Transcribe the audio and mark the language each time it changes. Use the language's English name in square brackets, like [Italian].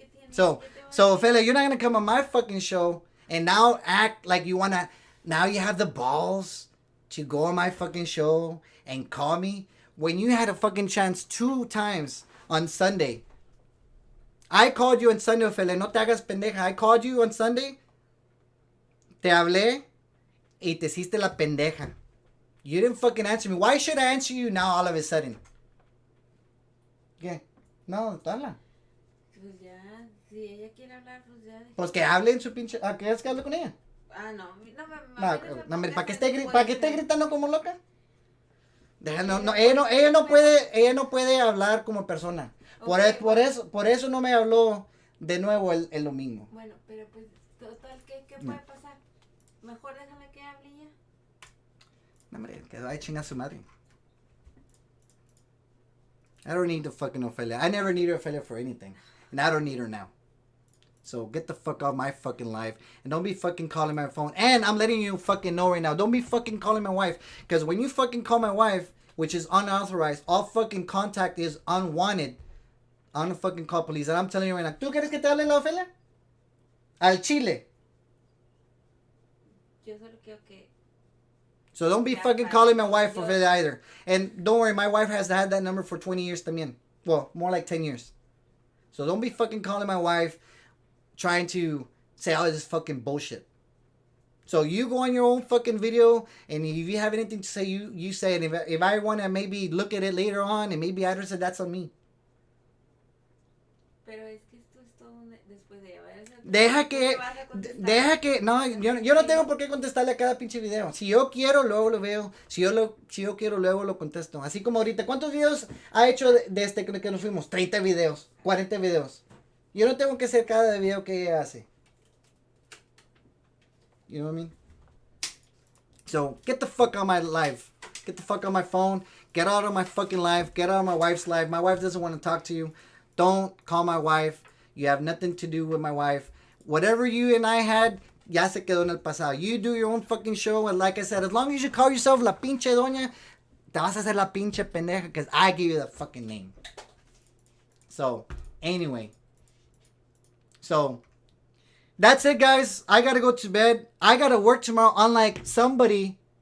[English] So Ophelia, you're not gonna come on my fucking show and now act like you wanna. Now you have the balls to go on my fucking show and call me when you had a fucking chance 2 times on Sunday. I called you on Sunday, Ophelia. No te hagas pendeja. I called you on Sunday. [Spanish] Te hablé y te hiciste la pendeja. [English] You didn't fucking answer me. Why should I answer you now all of a sudden? [Spanish] ¿Qué? No, habla. Pues ya, si ella quiere hablar, pues ya. Pues que hable en su pinche. ¿Quieres que hable con ella? Ah, no No, ¿para qué esté gritando como loca? Ella no puede hablar como persona. [English] Okay. [Spanish] Por eso no me habló de nuevo el domingo. Bueno, pero pues, total, ¿qué puede pasar? Mejor déjala que hable ya. No, hombre, que vaya a chingar su madre. [English] I don't need the fucking Ophelia. I never need Ophelia for anything. And I don't need her now. So get the fuck off my fucking life. And don't be fucking calling my phone. And I'm letting you fucking know right now. Don't be fucking calling my wife. Because when you fucking call my wife, which is unauthorized, all fucking contact is unwanted. I'm gonna fucking call police. And I'm telling you right now. [Spanish] ¿Tú quieres que te hable la Ofelia? Al Chile. Yo solo quiero que [English] So don't be fucking calling my wife Ofelia either. And don't worry, my wife has had that number for 20 years también. Well, more like 10 years. So don't be fucking calling my wife trying to say all this fucking bullshit. So you go on your own fucking video, and if you have anything to say, you say it. If I want to maybe look at it later on, and maybe I don't say, that's on me. [Spanish] Pero es que esto es todo después de ella. Deja que, no, yo no tengo por qué contestarle a cada pinche video. Si yo quiero, luego lo veo. Si yo quiero, luego lo contesto. Así como ahorita, ¿cuántos videos ha hecho desde que nos fuimos? 30 videos, 40 videos. Yo no tengo que hacer cada video que ella hace. [English] You know what I mean? So, get the fuck on my live. Get the fuck on my phone. Get out of my fucking live. Get out of my wife's live. My wife doesn't want to talk to you. Don't call my wife. You have nothing to do with my wife. Whatever you and I had, [Spanish] ya se quedó en el pasado. [English] You do your own fucking show. And like I said, as long as you call yourself la pinche doña, [Spanish] te vas a hacer la pinche pendeja [English] because I give you the fucking name. So, anyway. So, that's it, guys. I gotta go to bed. I gotta work tomorrow, unlike somebody.